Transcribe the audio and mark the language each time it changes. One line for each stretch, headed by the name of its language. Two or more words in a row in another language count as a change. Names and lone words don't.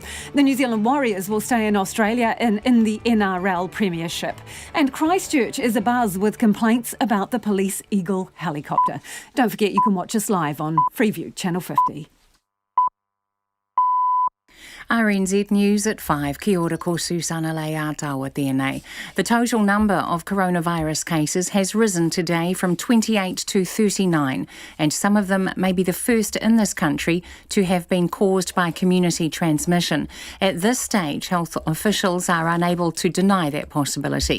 English: The New Zealand Warriors will stay in Australia in the NRL Premiership. And Christchurch is abuzz with complaints about the Police Eagle helicopter. Don't forget you can watch us live on Freeview Channel 50. RNZ News at 5.
Māori: Kia ora ko Susana Leatawa tēnei.
English: The total number of coronavirus cases has risen today from 28 to 39, and some of them may be the first in this country to have been caused by community transmission. At this stage, health officials are unable to deny that possibility.